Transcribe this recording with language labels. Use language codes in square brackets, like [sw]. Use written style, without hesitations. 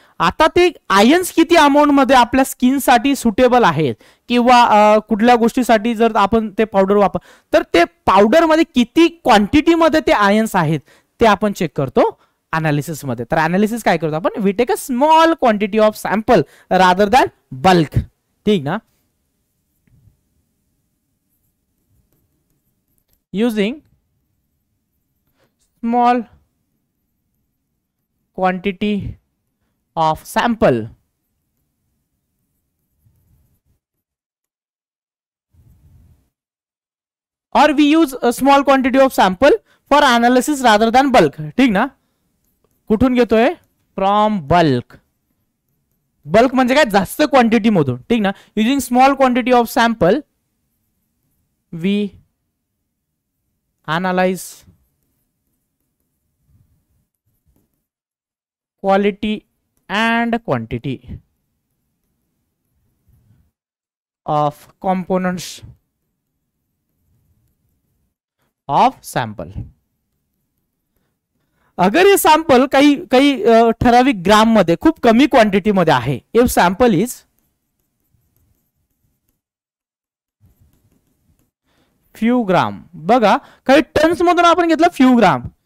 [mr] आता ते आयन्स किती अमाऊंट मध्ये आपल्या स्किनसाठी सुटेबल आहेत किंवा कुठल्या गोष्टीसाठी जर आपण ते पावडर वापर, तर ते पावडर मध्ये किती क्वांटिटी मध्ये ते आयन्स आहेत ते आपण चेक करतो अनालिसिस मध्ये. तर अनालिसिस काय करतो आपण, [en] We take a small quantity of sample rather than bulk. [mr] ठीक ना. [en] using small quantity of sample or we use a small quantity of sample for analysis rather than bulk. [mr] ठीक ना. कुठून घेतोय, [en] From bulk. [mr] बल्क म्हणजे काय, जास्त quantity मधून. ठीक ना. [en] Using small quantity of sample we analyze quality and quantity of components of sample. [hi] अगर ये [mr] सॅम्पल काही ठराविक ग्राम मध्ये खूप कमी क्वांटिटी मध्ये आहे, [en] if sample is few gram, [mr] बघा काही टन्स मधून आपण घेतलं फ्यू ग्राम.